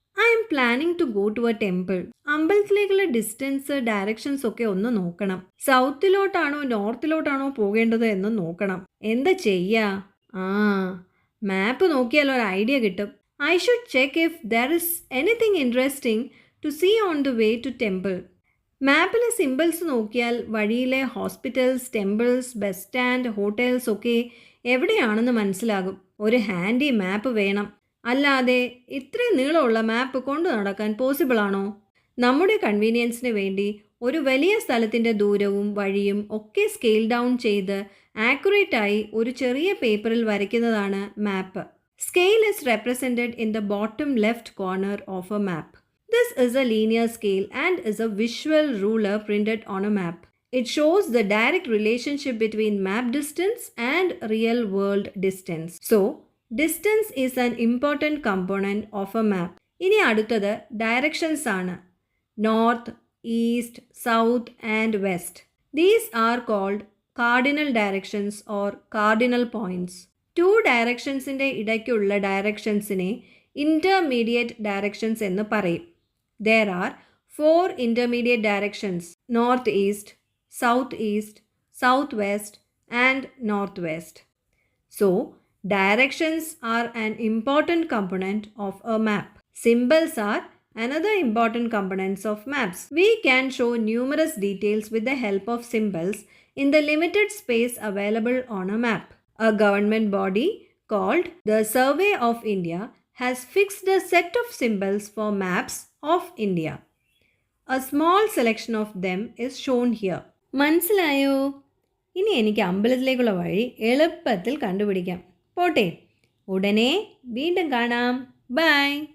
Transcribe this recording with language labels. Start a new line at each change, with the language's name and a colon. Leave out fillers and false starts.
English: I am planning to go to a temple.
Malayalam: അമ്പലത്തിലേക്കുള്ള distance directions ഒക്കെ ഒന്ന് നോക്കണം. സൗത്തിലോട്ടാണോ നോർത്തിലോട്ടാണോ പോകേണ്ടത് എന്ന് നോക്കണം. എന്താ ചെയ്യാ? ആ മാപ്പ് നോക്കിയാൽ ഒരു ഐഡിയ കിട്ടും.
English: I should check if there is anything interesting to see on the way to temple.
Malayalam: മാപ്പിലെ symbols നോക്കിയാൽ വഴിയിലെ hospitals, temples, bus stand, hotels ഒക്കെ എവിടെയാണെന്ന് മനസ്സിലാകും. ഒരു ഹാൻഡി മാപ്പ് വേണം. അല്ലാതെ ഇത്രയും നീളമുള്ള മാപ്പ് കൊണ്ടു നടക്കാൻ പോസിബിൾ ആണോ? നമ്മുടെ കൺവീനിയൻസിന് വേണ്ടി ഒരു വലിയ സ്ഥലത്തിൻ്റെ ദൂരവും വഴിയും ഒക്കെ സ്കെയിൽ ഡൗൺ ചെയ്ത് ആക്യുറേറ്റ് ആയി ഒരു ചെറിയ പേപ്പറിൽ വരയ്ക്കുന്നതാണ് മാപ്പ്.
English: Scale is represented in the bottom left corner of a map. This is a linear scale and is a visual ruler printed on a map. It shows the direct relationship between map distance and real world distance. So, distance is an important component of a map.
Malayalam: ഇനി അടുത്തത് directions ആണ്. North, east, south and west.
English: These are called cardinal directions or cardinal points.
Malayalam: To ഡയറക്ഷൻസിൻ്റെ ഇടയ്ക്കുള്ള ഡയറക്ഷൻസിനെ intermediate directions എന്ന് പറയും.
English: There are 4 intermediate directions: northeast, southeast, southwest, and northwest. So, directions are an important component of a map. Symbols are another important components of maps. We can show numerous details with the help of symbols in the limited space available on a map. A government body called the Survey of India has fixed a set of symbols for maps of India. A small selection of them is shown here.
Malayalam: മനസ്സിലായോ? ഇനി എനിക്ക് അമ്പലത്തിലേക്കുള്ള വഴി എളുപ്പത്തിൽ കണ്ടുപിടിക്കാം. പോട്ടെ, ഉടനെ വീണ്ടും കാണാം. ബൈ.